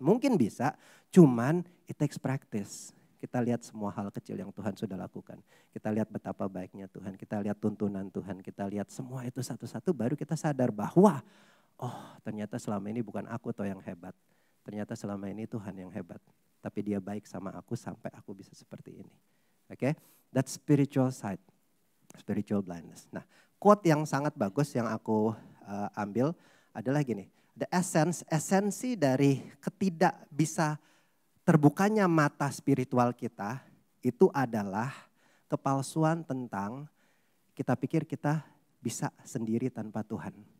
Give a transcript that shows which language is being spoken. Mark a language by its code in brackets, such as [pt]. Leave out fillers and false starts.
[id] Mungkin bisa, cuman [en] it takes practice. [id] Kita lihat semua hal kecil yang Tuhan sudah lakukan. Kita lihat betapa baiknya Tuhan, kita lihat tuntunan Tuhan, kita lihat semua itu satu-satu baru kita sadar bahwa ternyata selama ini bukan aku toh yang hebat. Ternyata selama ini Tuhan yang hebat. Tapi dia baik sama aku sampai aku bisa seperti ini. [en] Oke, that's spiritual sight, spiritual blindness. [id] Nah, quote yang sangat bagus yang aku ambil adalah gini. The esensi dari ketidak bisa terbukanya mata spiritual kita itu adalah kepalsuan tentang kita pikir kita bisa sendiri tanpa Tuhan.